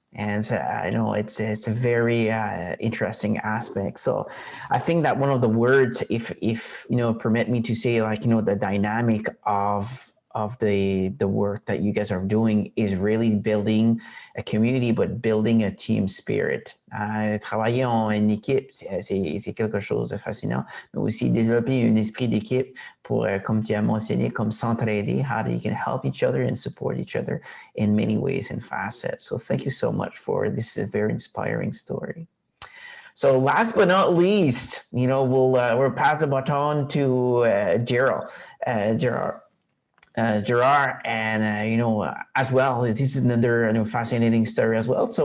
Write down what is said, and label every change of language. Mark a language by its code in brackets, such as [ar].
[en] And I know it's a very interesting aspect. So I think that one of the words, if permit me to say, like, the dynamic of the work that you guys are doing is really building a community, but building a team spirit. [fr] Travailler en équipe, c'est quelque chose de fascinant, mais aussi développer un esprit d'équipe pour, comme tu as mentionné, comme s'entraider, [en] how you can help each other and support each other in many ways and facets. So thank you so much for this very inspiring story. So last but not least, we'll pass the baton to Gerard, and as well, this is another fascinating story as well.